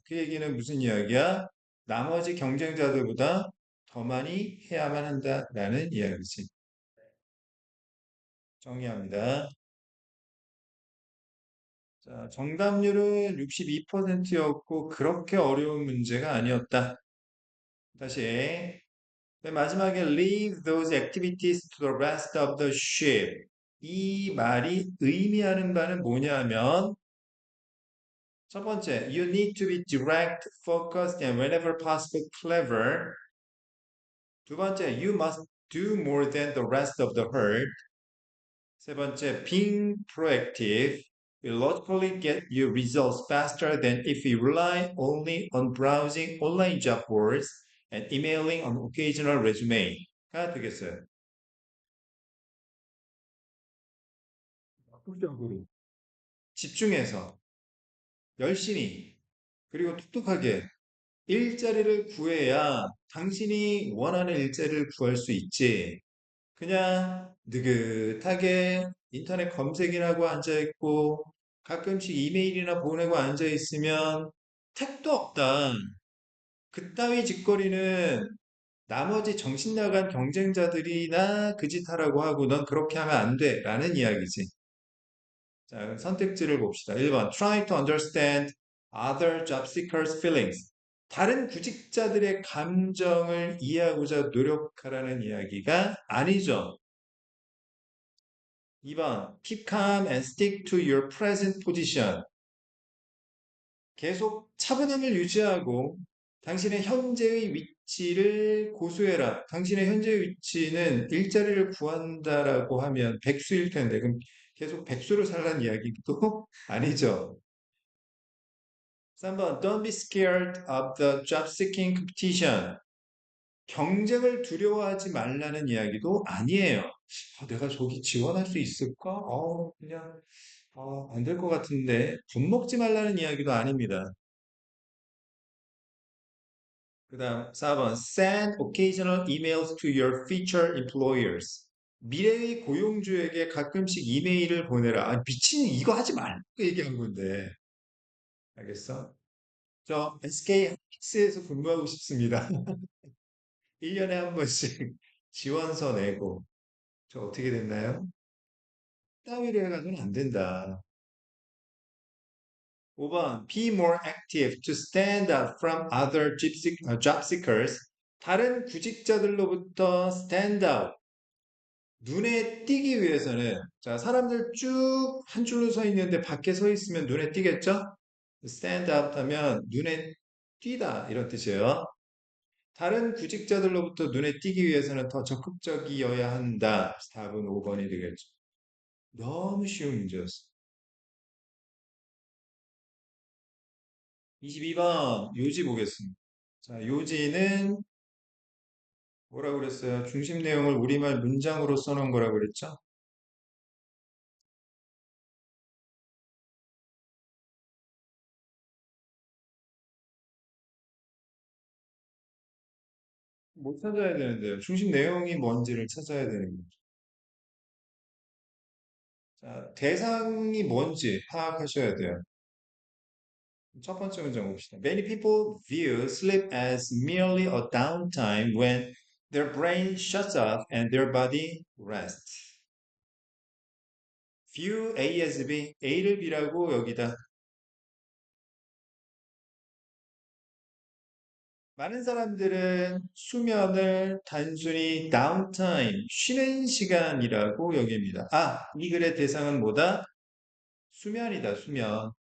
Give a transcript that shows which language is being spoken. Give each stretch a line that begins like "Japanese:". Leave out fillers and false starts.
Korean: 그 얘기는 무슨 이야기야? 나머지 경쟁자들보다 더 많이 해야만 한다라는 이야기지. 정리합니다. 자, 정답률은 62%였고, 그렇게 어려운 문제가 아니었다. 다시. 맨 마지막에
English: leave those activities to the rest of the ship.
Korean: 이 말이 의미하는 바는 뭐냐면, 첫 번째,
English: you need to be direct, focused, and whenever possible clever.
Korean: 두 번째,
English: you must do more than the rest of the herd.
Korean: 세 번째,
English: being proactive will logically get you results faster than if you rely only on browsing online job boards and emailing an occasional resume가
Korean: 되겠어요. 적극적으로 집중해서 열심히 그리고 똑똑하게 일자리를 구해야 당신이 원하는 일자리를 구할 수 있지. 그냥 느긋하게 인터넷 검색이나 하고 앉아있고 가끔씩 이메일이나 보내고 앉아있으면 택도 없다. 그따위 짓거리는 나머지 정신 나간 경쟁자들이나 그 짓 하라고 하고 넌 그렇게 하면 안 돼. 라는 이야기지. 자, 그럼 선택지를 봅시다. 1번.
English: Try to understand other job seekers' feelings.
Korean: 다른 구직자들의 감정을 이해하고자 노력하라는 이야기가 아니죠. 2번.
English: Keep calm and stick to your present position.
Korean: 계속 차분함을 유지하고 당신의 현재의 위치를 고수해라. 당신의 현재의 위치는 일자리를 구한다라고 하면 백수일 텐데 그럼 계속 백수로 살라는 이야기도 아니죠.
English: 3번 Don't be scared of the job seeking competition.
Korean: 경쟁을 두려워하지 말라는 이야기도 아니에요. 내가 저기 지원할 수 있을까? 그냥 안 될 것 같은데 겁먹지 말라는 이야기도 아닙니다. 그 다음
English: 4번 Send occasional emails to your future employers.
Korean: 미래의 고용주에게 가끔씩 이메일을 보내라. 미친 이거 하지 말고 얘기한 건데. 알겠어? 저 SK 하이닉스에서 근무하고 싶습니다. 1년에 한 번씩 지원서 내고. 저 어떻게 됐나요? 따위로 해가지고는 안 된다.
English: 5번 Be more active to stand out from other job seekers.
Korean: 다른 구직자들로부터 stand out, 눈에 띄기 위해서는 자 사람들 쭉 한 줄로 서 있는데 밖에 서 있으면 눈에 띄겠죠? stand out 하면 눈에 띄다 이런 뜻이에요. 다른 구직자들로부터 눈에 띄기 위해서는 더 적극적이어야 한다. 4번, 5번이 되겠죠. 너무 쉬운 문제였어. 22번 요지 보겠습니다. 자, 요지는 뭐라고 그랬어요? 중심 내용을 우리말 문장으로 써놓은 거라고 그랬죠? 못 찾아야 되는데요. 중심 내용이 뭔지를 찾아야 되는 거죠. 자, 대상이 뭔지 파악하셔야 돼요. 첫 번째 문장 봅시다.
English: Many people view sleep as merely a downtime when their brain shuts off and their body rests.
Korean: view A as B, A를 B라고 여기다. 많은 사람들은 수면을 단순히 downtime, 쉬는 시간이라고 여깁니다. 이 글의 대상은 뭐다? 수면이다, 수면.